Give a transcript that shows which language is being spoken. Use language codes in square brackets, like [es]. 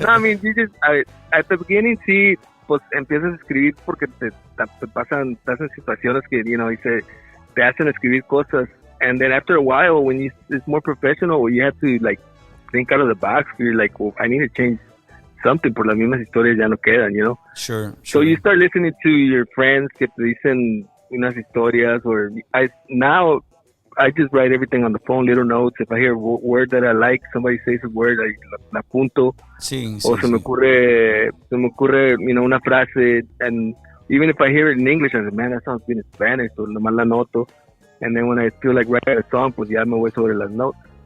[en] No, I mean, at the beginning, [es] sí, pues empiezas a escribir porque te pasan situaciones que, [en] you know, [es] te hacen escribir cosas. [en] And then after a while, when it's more professional, you have to, like, think out of the box. You're like, well, I need to change something, [es] por las mismas historias ya no quedan, [en] you know? Sure. So you start listening to your friends [es] que te dicen unas historias, [en] or now I just write everything on the phone, little notes. If I hear a word that I like, somebody says a word, [es] la apunto. Sí, o se me ocurre, [en] you know, [es] una frase, [en] and even if I hear it in English, I say, man, that sounds good in Spanish, so [es] nomás la noto. [en] And then when I feel like writing a song, [es] pues ya me voy sobre las [en] notes.